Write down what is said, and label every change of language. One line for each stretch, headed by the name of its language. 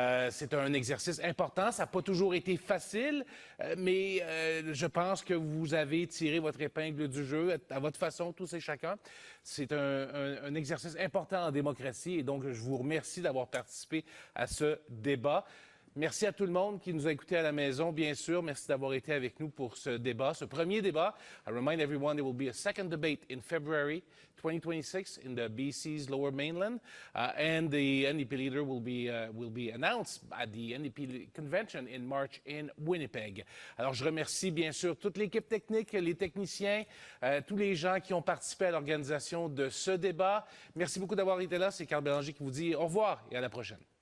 French: C'est un exercice important. Ça n'a pas toujours été facile, mais je pense que vous avez tiré votre épingle du jeu à votre façon, tous et chacun. C'est un exercice important en démocratie et donc je vous remercie d'avoir participé à ce débat. Merci à tout le monde qui nous a écoutés à la maison, bien sûr. Merci d'avoir été avec nous pour ce débat, ce premier débat.
English: I remind everyone there will be a second debate in February 2026 in the BC's Lower Mainland, and the NDP leader will be announced at the NDP convention in March in Winnipeg.
French: Alors, je remercie bien sûr toute l'équipe technique, les techniciens, tous les gens qui ont participé à l'organisation de ce débat. Merci beaucoup d'avoir été là. C'est Carl Bélanger qui vous dit au revoir et à la prochaine.